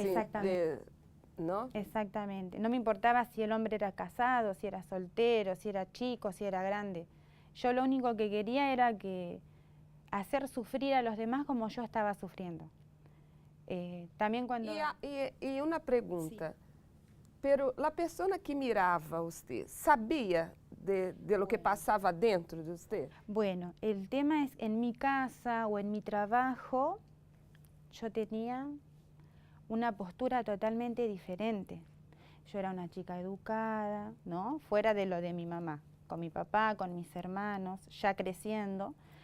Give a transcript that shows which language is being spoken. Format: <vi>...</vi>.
<es>Exactamente. ¿No? Exactamente, no me importaba si el hombre era casado, si era soltero, si era chico, si era grande. Yo lo único que quería era hacer sufrir a los demás como yo estaba sufriendo. También cuando...</es> <pt>E uma pergunta. Pero a pessoa que mirava você sabia de lo que passava dentro de você?</pt> <es>Bueno, el tema es, en mi casa o en mi trabajo, yo tenía una postura totalmente diferente. Yo era una chica educada, ¿no? Fuera de lo de mi mamá, con mi papá, con mis hermanos, ya creciendo.</es>